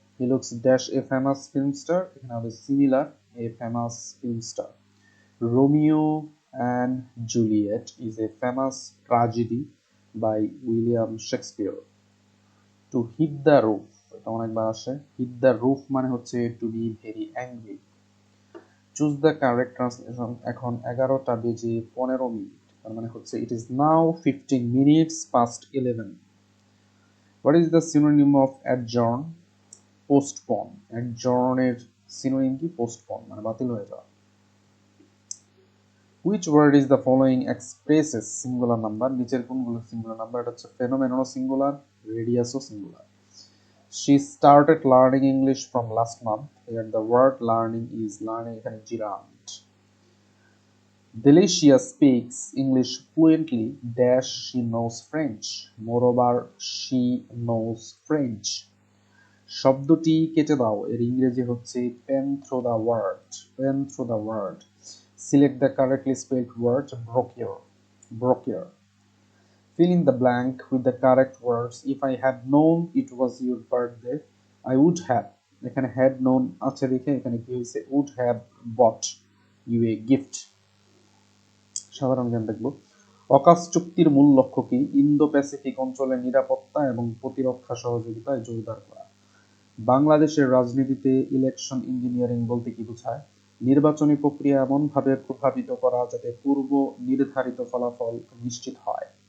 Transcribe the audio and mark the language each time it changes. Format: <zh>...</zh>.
<en>He looks dash a famous film star.</en> <bn>এখানে হবে</bn> <en>similar a famous film star. Romeo and Juliet is a famous tragedy by William Shakespeare. To hit the roof,</en> <bn>এটা অনেকবার আসে।</bn> <en>Hit the roof</en> <bn>মানে হচ্ছে</bn> <en>to be very angry. Choose the correct translation.</en> <bn>এখন 11টা বেজে 15 minute, তার মানে হচ্ছে</bn> <en>it is now 15 minutes past 11. What is the synonym of adjourn? Postpone.</en> <bn>Adjourn এর synonym কি? Postpone মানে বাতিল হয়ে যাওয়া।</bn> <en>Which word is the following expresses singular number?</en> <bn>নিচের কোনগুলো সিঙ্গুলার নাম্বার? এটা হচ্ছে phenomenon singular, radius singular.</bn> <en>She started learning English from last month. Here the word learning is learning</en> <bn>এখানে</bn> <en>gerund. Delicia speaks English fluently dash she knows French. Moreover, she knows French.</en> <bn>শব্দটি কেটে দাও এর ইংরেজি হচ্ছে</bn> <en>pen through the word. Pen through the word. Select the correctly spelled word. Brochure. Brochure. Fill in the blank with the correct words. If I had known it was your birthday, I would have.</en> <bn>এখানে had known আছে দেখে এখানে কি হয়েছে?</bn> <en>would have bought you a gift.</en> <bn>সাধারণ জ্ঞান দেখব। AUKUS চুক্তির মূল লক্ষ্য কি? ইন্দো প্যাসিফিক অঞ্চলের নিরাপত্তা এবং প্রতিরক্ষা সহযোগিতায় জোরদার করা। বাংলাদেশের রাজনীতিতে ইলেকশন ইঞ্জিনিয়ারিং বলতে কি বোঝায়? নির্বাচনী প্রক্রিয়া এমনভাবে প্রভাবিত করা যাতে পূর্ব নির্ধারিত ফলাফল নিশ্চিত হয়।</bn>